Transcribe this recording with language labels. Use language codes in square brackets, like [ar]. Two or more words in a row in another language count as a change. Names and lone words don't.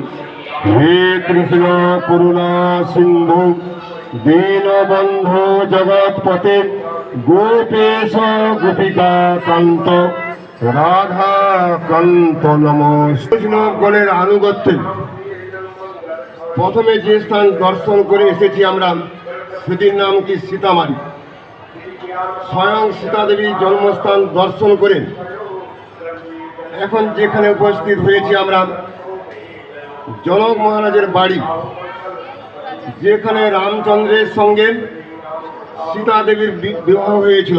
[sa] हे कृष्ण करुणा सिंधु दीनबंधु जगतपते गोपेश गोपिका कांत राधा कांत नमः। [bn] कृष्णगणের আনুগত্যে প্রথমে যে স্থান দর্শন করে এসেছি আমরা, সেটির নাম কি সীতামারি। স্বয়ং সীতা দেবীর জন্মস্থান দর্শন করে এখন যেখানে উপস্থিত হয়েছি আমরা, জনক মহারাজের বাড়ি, যেখানে রামচন্দ্রের সঙ্গে সীতা দেবীর বিবাহ হয়েছিল।